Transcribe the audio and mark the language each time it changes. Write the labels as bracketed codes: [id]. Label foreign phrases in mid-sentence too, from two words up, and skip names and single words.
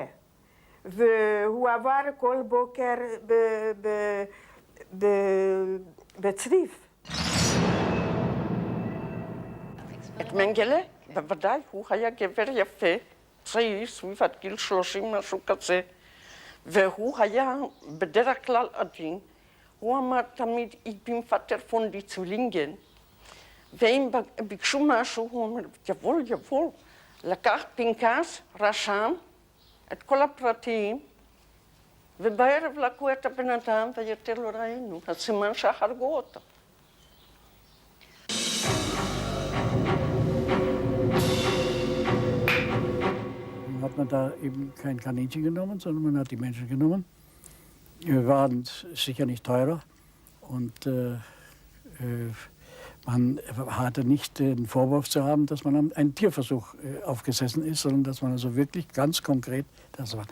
[he] והוא עבר כל בוקר בצריף. את מנגלה, בוודאי, הוא היה גבר יפה, צעיר, סביב עד גיל 30, משהו כזה. והוא היה בדרך כלל עדין. הוא אמר תמיד, [de] ich bin Vater von die Zwillingen. [he] ואם ביקשו משהו, הוא אומר, יבול, יבול. לקח פנקס, רשם, את כל הפרטים, ובערב לקחו את הבן אדם ויותר לא ראינו, הסימן שהרגו אותו. [de] Hat man da eben kein Kaninchen genommen, sondern man hat die Menschen genommen. Wir waren sicher nicht teurer und Man hatte nicht den Vorwurf zu haben, dass man einen Tierversuch aufgesessen ist, sondern dass man also wirklich ganz konkret das war.